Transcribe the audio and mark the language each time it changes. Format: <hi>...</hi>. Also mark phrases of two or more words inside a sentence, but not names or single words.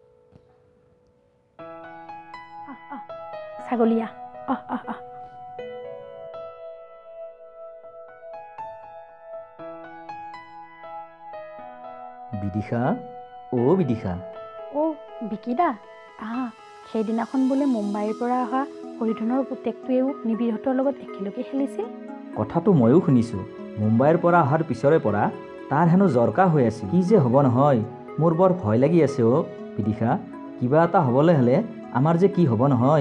<as>আহ আহ ছাগলী আহ আহ আহ আহ বিদিশা বিদিশা বিকিদা সেইদিনাখন বোলে মুম্বাইৰ পৰা অহা হৰিধনৰ পুতেকটোৱেও নিবিৰহঁতৰ লগত একেলগে খেলিছিল কথাটো ময়ো শুনিছোঁ মুম্বাইৰ পৰা অহাৰ পিছৰে পৰা তাৰ হেনো জ্বৰকা হৈ আছে কি যে হ'ব নহয় মোৰ বৰ ভয় লাগি আছে বিদিশা কিবা এটা হ'বলৈ হ'লে আমাৰ যে কি হ'ব নহয়</as>